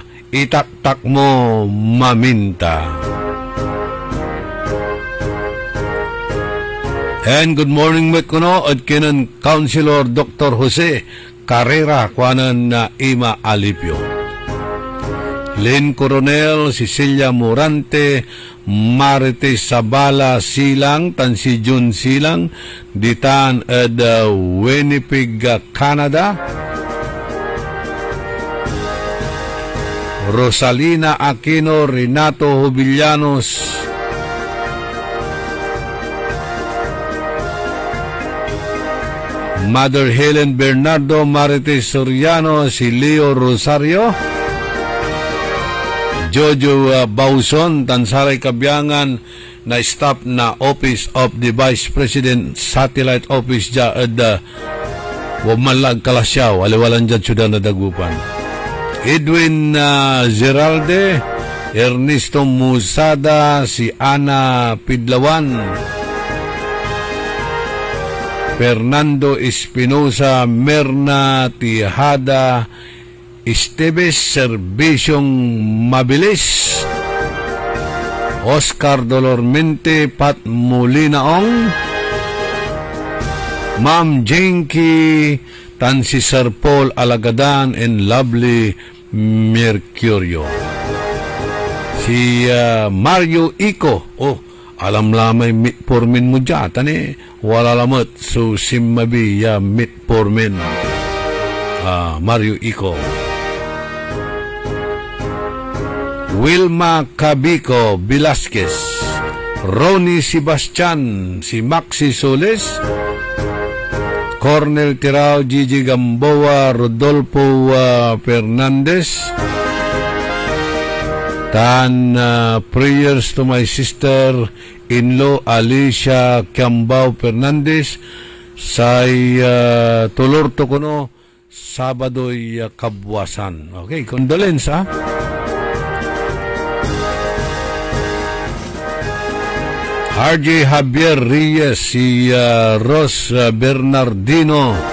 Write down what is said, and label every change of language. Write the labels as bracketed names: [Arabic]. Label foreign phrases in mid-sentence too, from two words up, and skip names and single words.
[Pangasinan] Itaktak mo, Maminta. [English] And good morning [Pangasinan] met kuno at kinan Councilor Dr. Jose Carrera kuanan na Ima Alipio. Len Coronel, Cecilia Morante, Marites Sabala Silang, tan si Jun Silang, ditan at Winnipeg, Canada. Rosalina Aquino, Renato Jubillanos, Mother Helen Bernardo, Marites Soriano, si Leo Rosario, Jojo Bauson, tansaray kabyangan na staff na Office of the Vice President Satellite Office Wamalag Kalasyaw, aliwalan dyan syudad na Dagupan. Edwin Geralde, Ernesto Musada, si Ana Pidlawan, Fernando Espinosa, Merna Tijada, Esteves, Servisyong Mabilis, Oscar Dolormente, Pat Molinaong, Ma'am Jenky, tan si Sir Paul Alagadan, and Lovely Mercurio. Si Mario Ico, alam lamay mitpormin mo dyan, tani, wala lamot, so simmabi mitpormin. Mario Ico. Wilma Cabico Velasquez, Ronnie Sebastian, si Maxi Soles, Cornel Tirao, Gigi Gamboa, Rodolfo Fernandez, [English] prayers to my sister-in-law [Pangasinan] Alicia Cambao Fernandez, say tulor to kuno Sabado'y kabwasan. Okay, condolence RJ Javier Reyes, si Ros Bernardino.